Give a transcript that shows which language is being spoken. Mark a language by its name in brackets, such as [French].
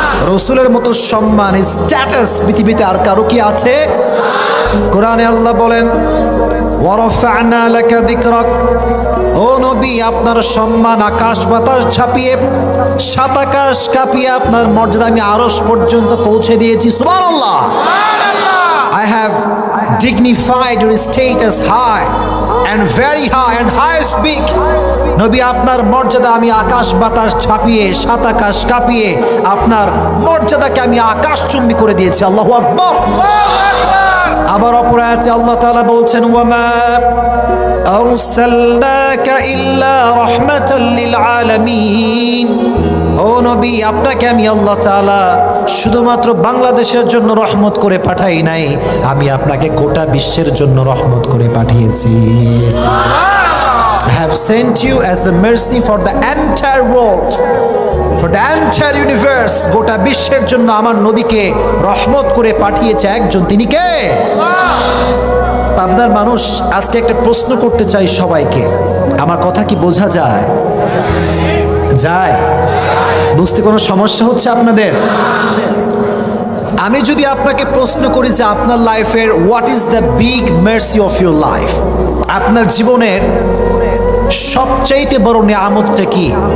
[Bangla] রসুলের মতো সম্মান, স্ট্যাটাস পৃথিবীতে আর কারো কি আছে? কোরআনে আল্লাহ বলেন, [Arabic] ওয়ারাফা'না লাকা যিকরাক, [Bangla] ও নবী আপনার সম্মান আকাশ বাতাস ছাপিয়ে, সাত আকাশ কাঁপিয়ে আপনার মর্যাদা আমি আরশ পর্যন্ত পৌঁছে দিয়েছি। সুবহানাল্লাহ। [English] I have dignified your status high and very high and highest big. [Bangla] নবী আপনার মর্যাদা আমি আকাশ বাতাস ছাপিয়ে, সাত আকাশ কাঁপিয়ে আপনার মর্যাদাকে আমি আকাশচুম্বী করে দিয়েছি। আল্লাহু আকবার। আবার অপর আয়াতে আল্লাহ তাআলা বলছেন, [Arabic] ওয়ামা আরসালনাকা ইল্লা রাহমাতাল লিল আলামিন। [Bangla] ও নবী আপনাকে আমি আল্লাহ তাআলা শুধুমাত্র বাংলাদেশের জন্য রহমত করে পাঠাই নাই, আমি আপনাকে গোটা বিশ্বের জন্য রহমত করে পাঠিয়েছি। [English] I have sent you as a mercy for the entire world, for the entire universe. [Bangla] গোটা বিশ্বের জন্য আমার নবীকে রহমত করে পাঠিয়েছে একজন, তিনি কে? আপনার মানুষ আজকে একটা প্রশ্ন করতে চাই সবাইকে, আমার কথা কি বোঝা যায়? যায়? বুঝতে কোনো সমস্যা হচ্ছে আপনাদের? আমি যদি আপনাকে প্রশ্ন করি যে আপনার লাইফের [English] what is the big mercy of your life, [Bangla] আপনার জীবনের সবচাইতে বড় নিয়ামতটা কি?